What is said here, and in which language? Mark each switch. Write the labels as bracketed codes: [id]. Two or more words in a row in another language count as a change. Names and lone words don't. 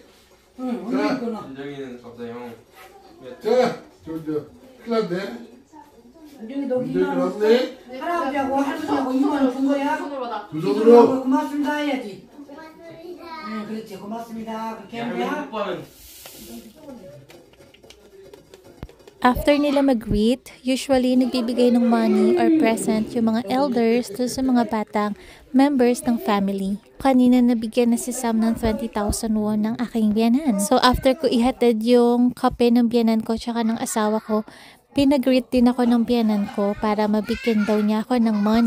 [ko] 응 문재인 거는 윤정이는 갑자기 형 자, 정자. 큰일 났네. 문재인 너 문재인 2만 원 왔네? 할아버지하고 할머니하고 2만 원 준 거야? 손으로 받아. 두 손으로. 고맙습니다 해야지 고맙습니다. 응 그렇지 고맙습니다 그렇게 하는 할머니 거야? 오빠는 [tl] After nila mag-greet, usually nagbibigay ng [en] money or present [tl] yung mga elders to sa mga batang members ng family. Kanina nabigyan na si Sam ng 20,000 won ng aking biyanan. [en] So after [tl] ko ihatid yung kape ng biyanan ko tsaka ng asawa ko, pinag-greet din ako ng biyanan ko para mabigyan daw niya ako ng money.